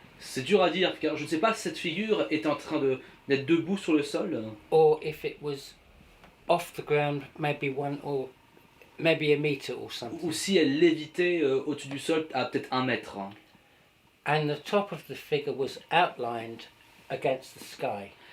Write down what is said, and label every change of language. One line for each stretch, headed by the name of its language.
French: C'est dur à dire car je ne sais pas si cette figure est en train d'être debout sur le sol
English: or if it was off the ground, maybe a meter or something.
French: ou si elle lévitait au-dessus du sol à peut-être 1 mètre.
English: And the top of the figure was outlined against the sky.